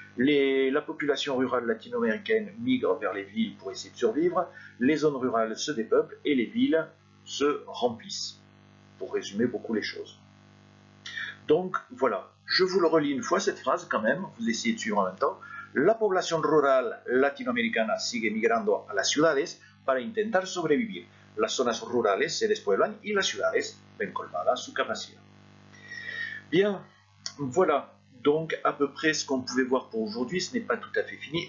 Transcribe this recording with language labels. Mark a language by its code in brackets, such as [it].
[fr] La population rurale latino-américaine migre vers les villes pour essayer de survivre, les zones rurales se dépeuplent et les villes se remplissent, pour résumer beaucoup les choses. Donc voilà, je vous le relis une fois cette phrase quand même, vous essayez de suivre en même temps. [es] La población rural latinoamericana sigue migrando a las ciudades para intentar sobrevivir. Las zonas rurales se despueblan y las ciudades ven colmada su capacidad. [fr] Bien, voilà donc à peu près ce qu'on pouvait voir pour aujourd'hui. Ce n'est pas tout à fait fini.